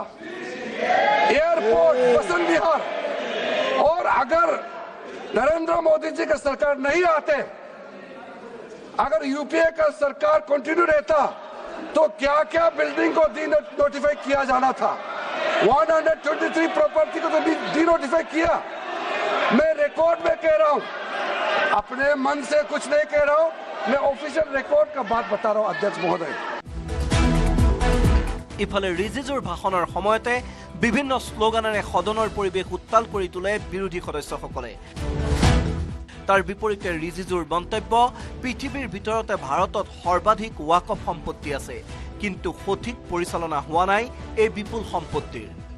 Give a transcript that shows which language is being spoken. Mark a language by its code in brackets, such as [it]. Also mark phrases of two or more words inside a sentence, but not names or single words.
[hi] एयरपोर्ट, बसंत विहार, और अगर नरेंद्र मोदी जी का सरकार नहीं आते, अगर यूपीए का सरकार कंटिन्यू रहता, तो क्या क्या बिल्डिंग को डी नोटिफाई किया जाना था। 123 प्रॉपर्टी को तो डी नोटिफाई किया। मैं रिकॉर्ड में कह रहा हूं, अपने मन से कुछ नहीं कह रहा हूं, मैं [en] official record [hi] का बात बता रहा हूं अध्यक्ष महोदय। [as] ইফালে ৰিজিজুৰ ভাষণৰ সময়তে বিভিন্ন শ্লোগানেৰে সদনৰ পৰিৱেশ উত্তাল কৰি তোলে বিৰোধী সদস্যসকলে। তাৰ বিপৰীতে ৰিজিজুৰ মন্তব্য, পৃথিৱীৰ ভিতৰতে ভাৰতত সৰ্বাধিক ৱাকফ সম্পত্তি আছে, কিন্তু সঠিক পৰিচালনা হোৱা নাই এই বিপুল সম্পত্তিৰ।